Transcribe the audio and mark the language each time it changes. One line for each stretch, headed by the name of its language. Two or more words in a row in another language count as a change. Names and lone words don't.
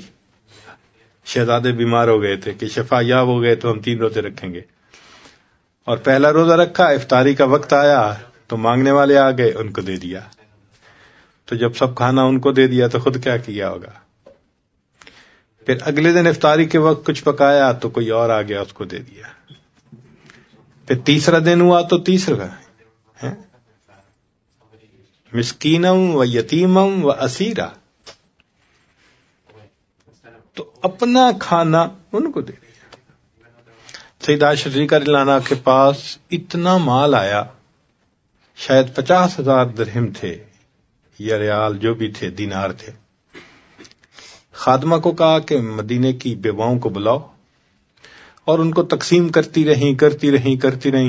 Urdu: شہزادے بیمار ہو گئے تھے کہ شفا یاب ہو گئے تو ہم 3 روزے رکھیں گے، اور پہلا روزہ رکھا، افطاری کا وقت آیا تو مانگنے والے آ گئے، ان کو دے دیا. تو جب سب کھانا ان کو دے دیا تو خود کیا کیا ہوگا؟ پھر اگلے دن افطاری کے وقت کچھ پکایا تو کوئی اور آ گیا، اس کو دے دیا. پھر تیسرا دن ہوا تو تیسرا
Arabic: مسکینم و یتیمم و اسیرا،
Urdu: تو اپنا کھانا ان کو دے دیا. سیدہ شریکہ لانا کے پاس اتنا مال آیا، شاید 50,000 درہم تھے یا ریال جو بھی تھے، دینار تھے. خادمہ کو کہا کہ مدینے کی بیواؤں کو بلاؤ، اور ان کو تقسیم کرتی رہیں.